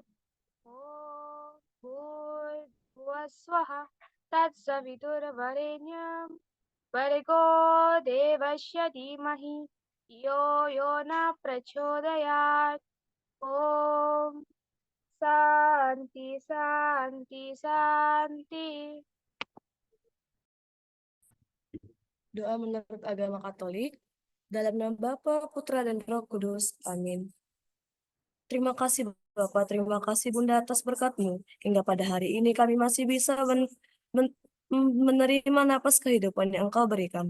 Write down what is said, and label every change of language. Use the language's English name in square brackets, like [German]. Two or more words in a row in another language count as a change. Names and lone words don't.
[Sanskrit] Om Bhurvuvaswaha Tatsaviturvarenyam Bhargo Devasya Dhimahi Yo Yona Prachodayat. Om Santi Santi Santi. [Indonesian] Doa menurut agama Katolik, dalam nama Bapa, Putra, dan Roh Kudus. Amin. Terima kasih Bapa, terima kasih Bunda atas berkat-Mu. Hingga pada hari ini kami masih bisa menerima napas kehidupan yang Engkau berikan.